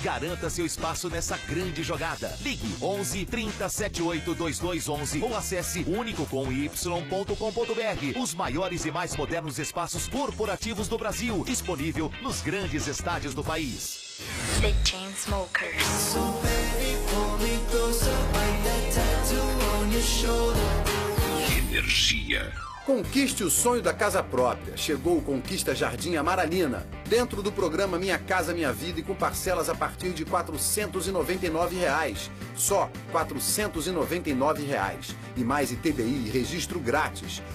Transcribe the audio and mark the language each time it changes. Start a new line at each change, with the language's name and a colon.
Portuguese: Garanta seu espaço nessa grande jogada. Ligue 11 3078 2211 ou acesse único.com.br. Os maiores e mais modernos espaços corporativos do Brasil, disponível nos grandes estádios do país.
English: The Chainsmokers. So baby, pull me closer, find that tattoo on your shoulder.
Portuguese: Energia. Conquiste o sonho da casa própria. Chegou o Conquista Jardim Amaralina. Dentro do programa Minha Casa Minha Vida e com parcelas a partir de R$ 499. Só R$ 499. E mais ITBI e registro grátis.